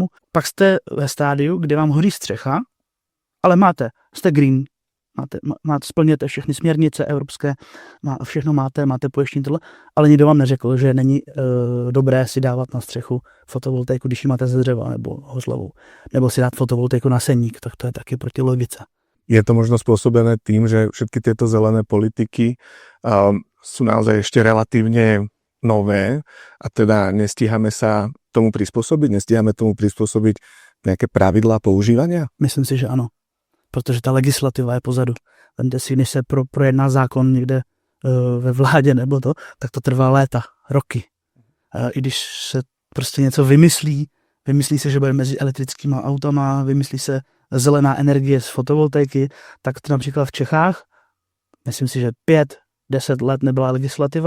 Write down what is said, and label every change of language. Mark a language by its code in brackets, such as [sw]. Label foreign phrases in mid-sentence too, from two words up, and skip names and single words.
[cs] Pak jste ve stádiu, kde vám hoří střecha, ale jste green, splňujete všechny směrnice evropské, všechno máte pojištění tohle, ale nikdo vám neřekl, že není dobré si dávat na střechu fotovoltaiku, když ji máte ze dřeva nebo hořlavou, nebo si dát fotovoltaiku na seník, tak to je taky proti logice. [sk] Je to možno spôsobené tým, že všetky tieto zelené politiky sú naozaj ešte relatívne nové a teda nestíhame sa tomu prispôsobiť, nejaké pravidlá používania? [cs] Myslím si, že ano, protože ta legislativa je pozadu. Vemte si, když se projedná zákon někde ve vládě nebo to, tak to trvá léta, roky. I když se prostě něco vymyslí se, že bude mezi elektrickýma autama, vymyslí se zelená energie z fotovoltaiky, tak to například v Čechách, myslím si, že 5-10 let nebyla legislativa.